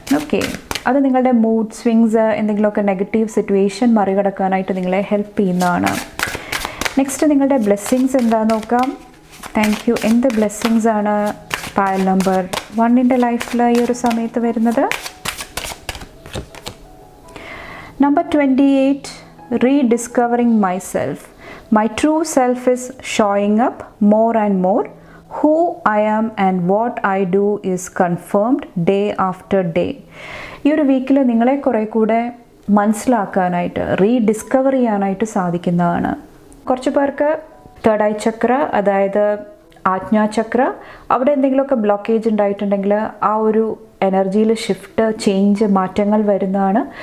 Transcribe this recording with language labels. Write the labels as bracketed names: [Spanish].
[Malayalam] Okay, അത് നിങ്ങളുടെ mood swings, എന്തെങ്കിലുമൊക്കെ നെഗറ്റീവ് സിറ്റുവേഷൻ മറികടക്കാനായിട്ട് നിങ്ങളെ ഹെൽപ്പ് ചെയ്യുന്നതാണ്. നെക്സ്റ്റ് നിങ്ങളുടെ ബ്ലെസ്സിങ്സ് എന്താണെന്ന് നോക്കാം. Thank you. എന്ത് ബ്ലെസ്സിങ്സ് ആണ് പൈൽ നമ്പർ 1 ലൈഫിൽ ഈ ഒരു സമയത്ത് വരുന്നത്? [English] Number 28, rediscovering myself. My true self is showing up more and more. Who I am and what I do is confirmed day after day. [Malayalam] ഈ ഒരു വീക്കിൽ നിങ്ങളെ കുറേ കൂടെ മനസ്സിലാക്കാനായിട്ട്, റീഡിസ്കവർ ചെയ്യാനായിട്ട് സാധിക്കുന്നതാണ്. കുറച്ച് പേർക്ക് തേർഡ് ഐ ചക്ര, അതായത് ആജ്ഞാചക്ര, അവിടെ എന്തെങ്കിലുമൊക്കെ ബ്ലോക്കേജ് ഉണ്ടായിട്ടുണ്ടെങ്കിൽ ആ ഒരു എനർജിയിൽ ഷിഫ്റ്റ്, ചേഞ്ച്, മാറ്റങ്ങൾ വരുന്നതാണ്.